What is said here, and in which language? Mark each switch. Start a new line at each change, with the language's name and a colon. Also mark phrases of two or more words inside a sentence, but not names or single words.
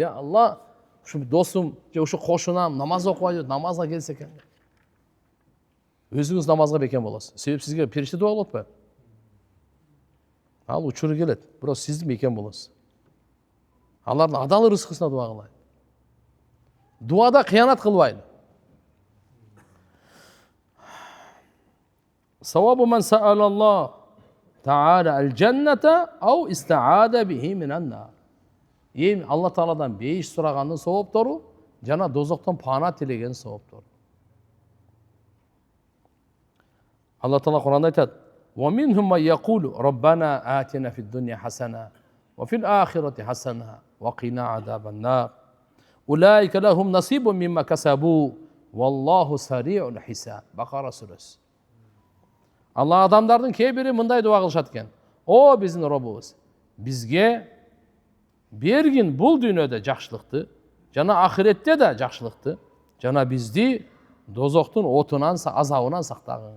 Arabic: يا الله,
Kyrgyz: ушу досум же ушу кошунам намаз окубай жүрөт, намазга келсе экен. Өзүңүз намазга бекем болосуз. Себеп сизге периште дуа кылып атпайбы? Ал учуру келет, бирок сиз бекем болосуз. Алардын адал рызкысына дуа кылайлы. Дуада кыянат кылбайлы.
Arabic: ثواب من سأل الله تعالى الجنة أو استعاذ به من النار.
Kyrgyz: Эми Алла Тааладан бейиш сурагандын саваптору жана дозоктон пана тилеген саваптору. Алла Таала Куранда айтат:
Arabic: "ومنهم من يقول ربنا آتنا في الدنيا حسنة وفي الآخرة حسنة وقنا عذاب النار. أولئك لهم نصيب مما كسبوا والله سريع الحساب."
Kyrgyz: Бакара сүрөсү. Алла адамдардын кээ бири мындай дуа кылышат экен: "О биздин Робубуз, бизге бергин бул дүйнөдө жакшылыкты, жана ахиретте да жакшылыкты, жана бизди дозоктун отунан, азабынан сактагын."